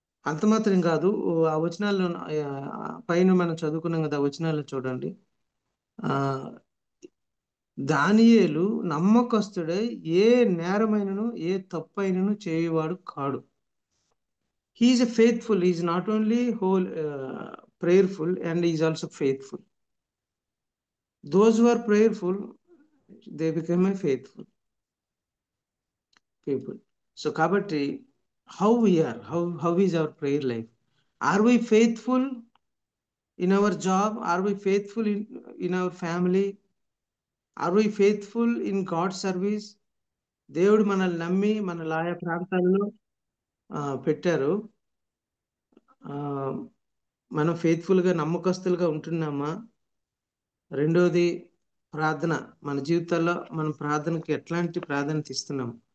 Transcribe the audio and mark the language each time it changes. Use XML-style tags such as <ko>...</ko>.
<te>అంత మాత్రం కాదు, ఆ వచనాల్లో పైన మనం చదువుకున్నాం కదా, ఆ వచనాల్లో చూడండి. దానియేలు నమ్మకస్తుడై ఏ నేరమైనను ఏ తప్పైనను చేయవాడు కాడు.</te> <en>He is a faithful. He is not only prayerful, and he is also faithful. Those who are prayerful, they become a faithful people. So kabatti, how we are, how is our prayer life? Are we faithful in our job? Are we faithful in our family? Are we faithful in God's service?</en> <te>దేవుడు మనల్ని నమ్మి మన ఆయా ప్రాంతాల్లో పెట్టారు. మనం faithful గా నమ్మకస్తులుగా ఉంటున్నామా? రెండోది ప్రార్థన. మన జీవితాల్లో మనం ప్రార్థనకి ఎట్లాంటి ప్రాధాన్యత ఇస్తున్నాం?</te>